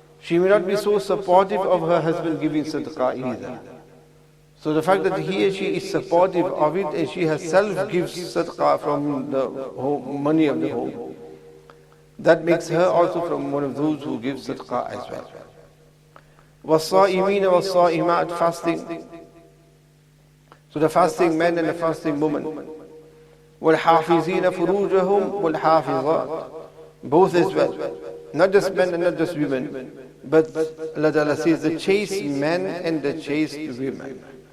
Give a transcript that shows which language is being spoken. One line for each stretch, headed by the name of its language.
English: She may not be so supportive of her husband giving sadaqah either. So the fact that he or she is supportive of it and she herself gives sadaqah from the money of the home, that makes her also from one of those who give sadaqah as well.
Arabic: وَالصَّائِمِينَ وَالصَّائِمَاتِ, fasting.
English: So the fasting men and the fasting women.
Arabic: وَالْحَافِظِينَ فُرُوجَهُمْ وَالْحَافِظَاتِ,
English: both as well. Not just men and not just women, but Allah Ta'ala says the chaste men and the chaste women.